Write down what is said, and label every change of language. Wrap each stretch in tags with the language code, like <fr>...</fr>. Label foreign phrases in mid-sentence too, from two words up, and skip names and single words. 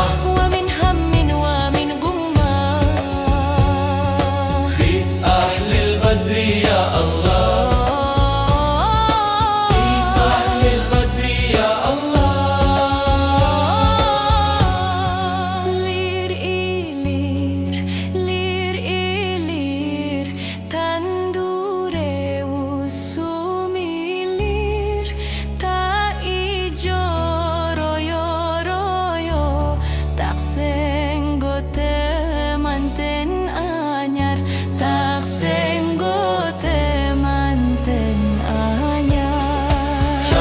<ar>ومن هم ومن غمة. بأهل البدر يا الله، بأهل البدر يا الله.</ar> <jv>Lir ilir, lir ilir, tandure usumilir, ta ijo royo royo, taksenggo temanten anyar, taksenggo temanten anyar.</jv>